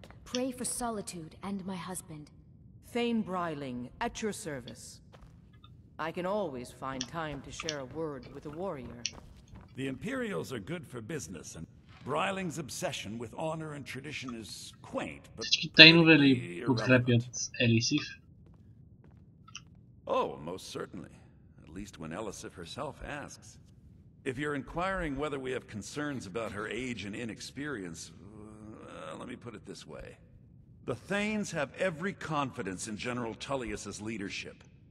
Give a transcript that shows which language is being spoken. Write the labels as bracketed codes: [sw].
[en] Pray for Solitude and my husband. Thane Bryling, at your service. I can always find time to share a word with a warrior. The Imperials are good for business, and Bryling's obsession with honor and tradition is quaint, but [bg] Всички тайнове ли подкрепят Елисив? [en] Oh, most certainly. At least when Elisif herself asks. If you're inquiring whether we have concerns about her age and inexperience, let me put it this way. The Thanes have every confidence in General Tullius's leadership.